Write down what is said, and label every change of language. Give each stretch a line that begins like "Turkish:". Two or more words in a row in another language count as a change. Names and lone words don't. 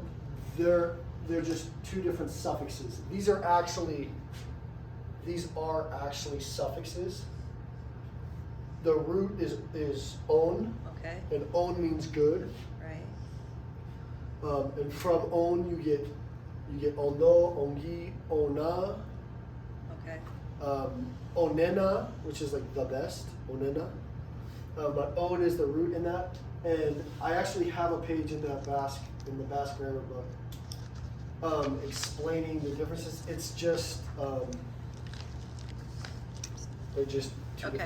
English: They're just two different suffixes. These are actually suffixes. The root is on, Okay, and on means good. right. And from on you get
Basque: ondo, ongi, ona,
English: Okay. onena, which is like the best, onena. But on is the root in that. And I actually have a page in the Basque grammar book explaining the differences. It's just they're just two different